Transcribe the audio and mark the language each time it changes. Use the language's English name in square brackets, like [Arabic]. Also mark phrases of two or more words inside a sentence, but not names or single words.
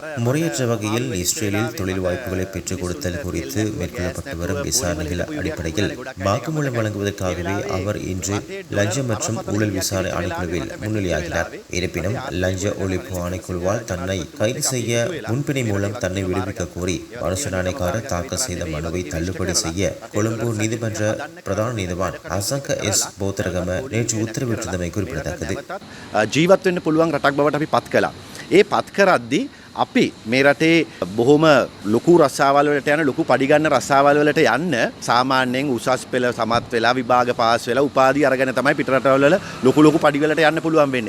[Tamil] முறையற்ற வகையில் இஸ்ரேலில் தொழில் வாய்ப்புகளை பெற்றுக் கொடுத்தல் குறித்து மேற்கொள்ளப்பட்டு வரும் விசாரணைகள் அடிப்படையில் வாக்குமூலம் வழங்குவதற்காகவே அவர் இன்று லஞ்ச மற்றும் ஊழல் விசாரணை ஆணைக்குழுவில் முன்னிலையாகிறார். இருப்பினும் லஞ்ச ஒழிப்பு ஆணைக்குழுவால் தன்னை கைது செய்ய முன்பிணை மூலம் தன்னை விடுவிக்க கோரி மனுஷ நாணயக்காரர் தாக்கல் செய்த மனுவை தள்ளுபடி செய்ய கொழும்பு நீதிமன்ற பிரதான நீதிவான் அசங்க எஸ் போத்தரகம நேற்று உத்தரவிட்டிருந்தமை குறிப்பிடத்தக்கது. [Sinhala] ජීවත් වෙන්න පුළුවන් රටක් බවට අපි පත් කළා. ඒ පත් කරද්දී අපි මේ රටේ බොහොම ලොකු රස්සාවල් වලට යන ලොකු පඩි ගන්න රස්සාවල් වලට යන්න සාමාන්‍යයෙන් උසස් පෙළ සමත් වෙලා විභාග පාස් වෙලා උපාධි අරගෙන තමයි පිට රටවල ලොකු පඩි වලට යන්න පුළුවන් වෙන්නේ.